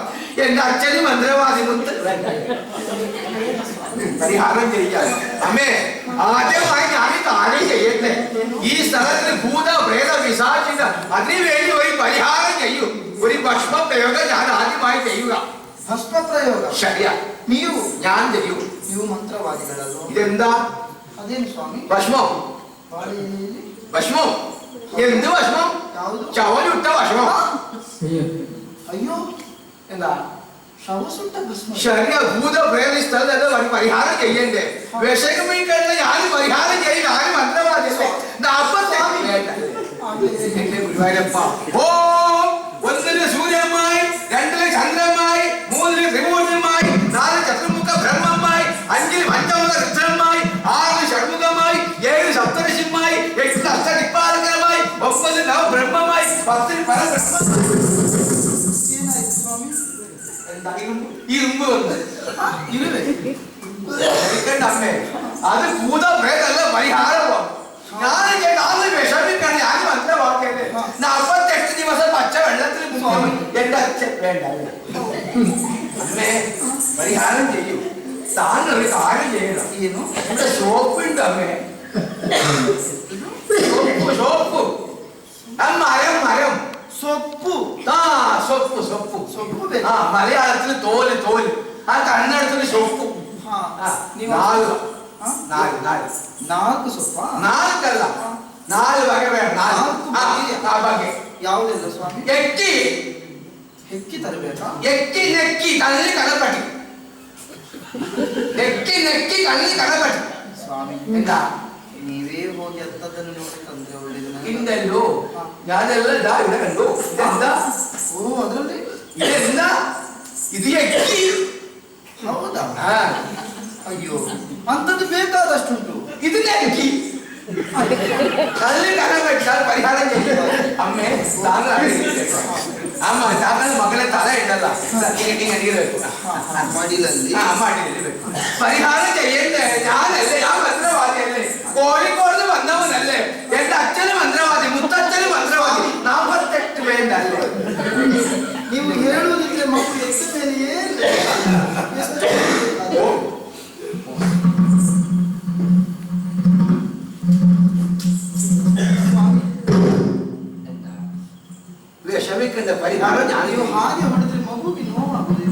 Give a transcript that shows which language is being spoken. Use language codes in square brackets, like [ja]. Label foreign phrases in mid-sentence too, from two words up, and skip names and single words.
[ml] എന്റെ അച്ഛന് മന്ത്രവാദി, പരിഹാരം ചെയ്യാൻ. അമ്മേ, ആദ്യമായി ഞാൻ കാര്യം ചെയ്യട്ടെ. ഈ സ്ഥലത്ത് ഭൂത പ്രേത വിസാചിത അതിനുവേണ്ടി ഒരു പരിഹാരം ചെയ്യൂ. ഒരു ഭസ്മ പ്രയോഗം ഞാൻ ആദ്യമായി ചെയ്യുക. ഭസ്മ പ്രയോഗം? ശരിയാ. [kn] ನೀವು? [ml] ഞാൻ ചെയ്യൂ. [kn] ನೀವು ಮಂತ್ರವಾದಿಗಳಲ್ವ? [ml] ഇതെന്താ? [kn] ಅದೇನು ಸ್ವಾಮಿ? [ml] ഭസ്മം. ഭസ്മം? എന്ത് ഭസ്മം? ചവലുട്ട ഭസ്മം. അയ്യോ, എന്താ? ശവസുട്ട ഭസ്മം. ശരിയാ. ഭൂത പ്രേത സ്ഥലത്ത് പരിഹാരം ചെയ്യണ്ടേ? വിഷമിക്കണ്ട. ഞാൻ പരിഹാരം ചെയ്യും. ഞാൻ മന്ത്രവാദി. എന്റെ ഗുരുവായൂരപ്പ. ഓ, 1 സൂര്യമായി, 2 ചന്ദ്രമായി, 3 ത്രിമൂർത്തിമായി, 4 ചതുർമുഖ ബ്രഹ്മമായി, 5 പഞ്ചമുഖ രുദ്രമായി, 6 ഷഡ്മുഖമായി, 7 സപ്തർഷിമായി, 8 അഷ്ടദിക്പാലകരമായി, 9 നവബ്രഹ്മമായി, 10 പരബ്രഹ്മമായി. [kn] ಏನಾಯ್ತು ಸ್ವಾಮಿ? [ml] എന്താ ഇരുമ്പ് വന്ന് അമ്മേ? അത് ഭൂത പ്രേതല്ല, പരിഹാരമോ? ഞാൻ വിഷമിക്കണം. ഞാൻ മന്ത്രവാക്യല്ലേ? എന്റെ അച്ഛൻ വേണ്ട അമ്മേ പരിഹാരം ചെയ്യൂ. താനൊരു കാര്യം ചെയ്യണം. [kn] ಏನು [ml] ഇവിടെ സോപ്പ് ഉണ്ട് അമ്മേ. സോപ്പ് മരം [kn] ಸೊಪ್ಪು [ml] സൊപ്പ് [kn] ಸೊಪ್ಪು ಬೇಕು. [ml] മലയാളത്തിൽ തോല് ആ കന്നഡത്തിൽ സൊപ്പു. [kn] ಹಾ ನೀವು [ml] നാല് [kn] ಹಾ? [ml] നാല് [kn] ನಾಲ್ಕು ಸೊಪ್ಪಾ [ml] നാൽക്കല്ല 4 വക വേണം. 4 വക. [kn] ಯಾವುದಿಲ್ಲ ಸ್ವಾಮಿ? ಎಕ್ಕಿ ಹೆಕ್ಕಿ ತರಬೇಕಾ? ಎಕ್ಕಿ ನೆಕ್ಕಿ ಕಣ್ಣಲ್ಲಿ ಕಡಪಟ್ಟಿ. ನೆಕ್ಕಿ ಕಣ್ಣಲ್ಲಿ ಕಡಪಟ್ಟಿ. ಸ್ವಾಮಿ ಎಂತ ನೀವೇ ಹೋಗಿ ಅಂತದನ್ನು ನೋಡಿ ತಂದ್ರೆ ಒಳ್ಳೇದು ನನಗೆ. [ml] ಹಿಂದೆಲ್ಲೋ ഞാനെല്ലാം ഇതാ ഇവിടെ കണ്ടു. ഇതെന്താ? [kn] ಓ ಅದರಲ್ಲಿ [ml] ഇതെന്താ? ഇത് എಕ್ಕಿ. [kn] ಹೌದಾ? [ml] ആ [kn] ಅಯ್ಯೋ ಅಂತದ್ದು ಬೇಕಾದಷ್ಟುಂಟು. [ml] ഇത് നെക്കി. കണ്ണിൽ കടപെട്ടാൽ പരിഹാരം ചെയ്യും. അമ്മേ താങ്കൾ അമ്മ താങ്കൾ മകളെ തല ഇടല്ല. നീര് വെക്കും. [kn] ಮಡಿಲಲ್ಲಿ [ml] മടിയിൽ വെക്കും. പരിഹാരം ചെയ്യണ്ടേ? ഞാനല്ലേ? ഞാൻ മന്ത്രവാദിയല്ലേ? കോഴിക്കോട് വന്നവനല്ലേ? എന്റെ അച്ഛന് മന്ത്രവാദി, മുത്തച്ഛന് മന്ത്രവാദി. 48 വേണ്ടല്ലേ? [kn] ನೀವು ಹೇಳುವುದಿದ್ರೆ ಮಗು ಎತ್ತ ಮೇಲೆಯೇ [ml] വിഷമിക്കണ്ട പരിഹാരം ഞാൻ [kn] ನೀವು ಹಾಗೆ ಮಾಡಿದ್ರೆ ಮಗುವಿಗೆ ನೋವಾಗುವುದು.